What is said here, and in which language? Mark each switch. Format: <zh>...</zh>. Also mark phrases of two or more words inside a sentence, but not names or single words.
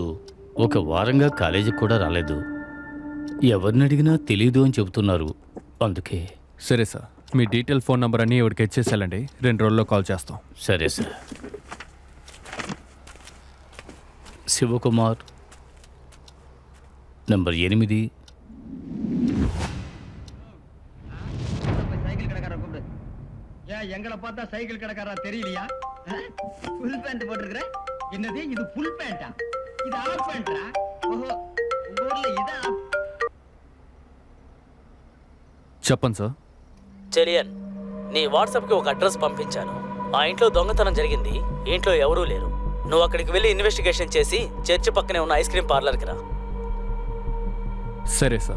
<te>ఒక వారంగా కాలేజీకి కూడా రాలేదు. ఎవరిని అడిగినా తెలీదు అని చెబుతున్నారు. అందుకే. సరే సార్, మీ డీటెయిల్,</te> <en>phone number</en> <te>అన్నీ ఇవిడికి ఇచ్చేసేయాలండి. 2 రోజుల్లో కాల్ చేస్తాం. సరే సార్. శివకుమార్, నంబర్ 8.</te> <ta>சைக்கிள் கடைக்கார கூப்பிடு. ஏன் எங்களை பார்த்தா சைக்கிள் கடைக்காரா தெரியலையா?</ta> <en>full pant</en> <ta>போட்டிருக்கிற? என்னது இது</ta> <en>full pant?</en> <ta>இது</ta> <en>half pant?</en> <ta>ஓஹோ, உங்க ஊர்ல இத</ta> <te>చెప్పండి సార్. చెలియన్, నీ వాట్సాప్కి ఒక అడ్రస్ పంపించాను. ఆ ఇంట్లో దొంగతనం జరిగింది. ఇంట్లో ఎవరూ లేరు. నువ్వు అక్కడికి వెళ్ళి ఇన్వెస్టిగేషన్ చేసి చర్చి పక్కనే ఉన్న</te> <en>ice cream parlour</en> <te>రా. సరే సార్.</te>